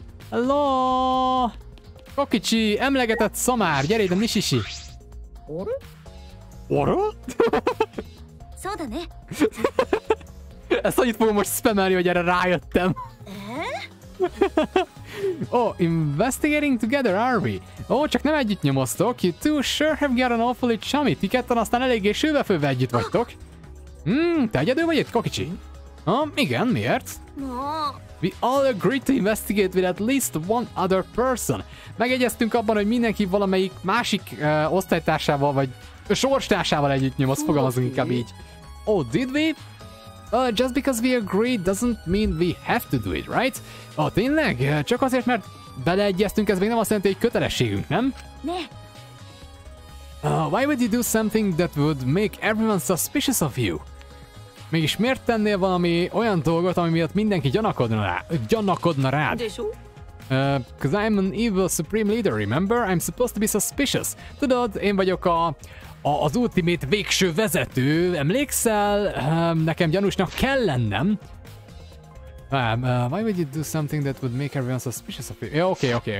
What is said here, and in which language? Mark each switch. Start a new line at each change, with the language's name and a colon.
Hungarian: Hello! Kokicsi, emlegetett szamár, gyere ide, Nishishi! Ora? Ezt annyit fogom most spamelni, hogy erre rájöttem.
English: Oh, investigating together, are we?
Hungarian: Oh, csak nem együtt nyomoztok.
English: You two sure have got an awfully chummy.
Hungarian: Ti ketten aztán eléggé sülve-főve együtt vagytok. Te egyedül vagy itt, Kokicsi? Igen, miért?
English: We all agreed to investigate with at least one other person.
Hungarian: Megegyeztünk abban, hogy mindenki valamelyik másik osztálytársával vagy sorstársával együtt nyomoz, fogalmazunk inkább így.
English: Oh, did we? Just because we agreed doesn't mean we have to do it, right?
Hungarian: Oh, tényleg? Csak azért, mert beleegyeztünk, ez még nem azt jelenti, hogy kötelességünk, nem?
English: Why would you do something that would make everyone suspicious of you?
Hungarian: Mégis miért tennél valami olyan dolgot, ami miatt mindenki gyanakodna rád?
English: Because I'm an evil supreme leader, remember? I'm supposed to be suspicious.
Hungarian: Tudod, én vagyok az ultimate végső vezető, emlékszel? Nekem gyanúsnak kell lennem.
English: Why would you do something that would make everyone suspicious of you?
Hungarian: Ja, oké.